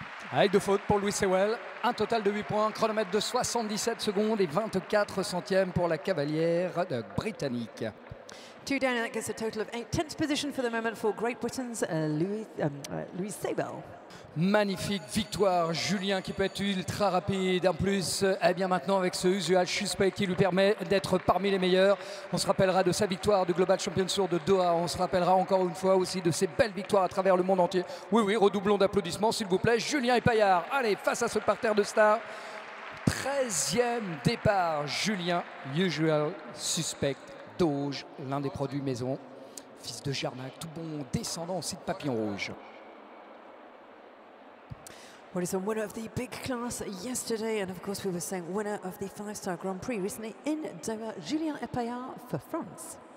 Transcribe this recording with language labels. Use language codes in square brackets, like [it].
[fr] Avec de fautes pour Louis Sewell, un total de 8 points, chronomètre de 77 secondes et 24 centièmes pour la cavalière britannique. [en] 2 down, and that gets a total of 8. 10th position for the moment for Great Britain's Louis Sewell. [fr] Magnifique victoire, Julien qui peut être ultra rapide. En plus, eh bien maintenant avec ce usual suspect qui lui permet d'être parmi les meilleurs. On se rappellera de sa victoire du Global Champions Tour de Doha. On se rappellera encore une fois aussi de ses belles victoires à travers le monde entier. Oui, oui, redoublons d'applaudissements s'il vous plaît. Julien Epaillard, allez, face à ce parterre de stars. 13e départ, Julien, usual suspect, Doge, l'un des produits maison. Fils de Jarnac, tout bon descendant aussi de Papillon Rouge. [en] Well, he's a winner of the big class yesterday, and of course we were saying winner of the 5-star Grand Prix recently in Doha, Julien Epaillard for France.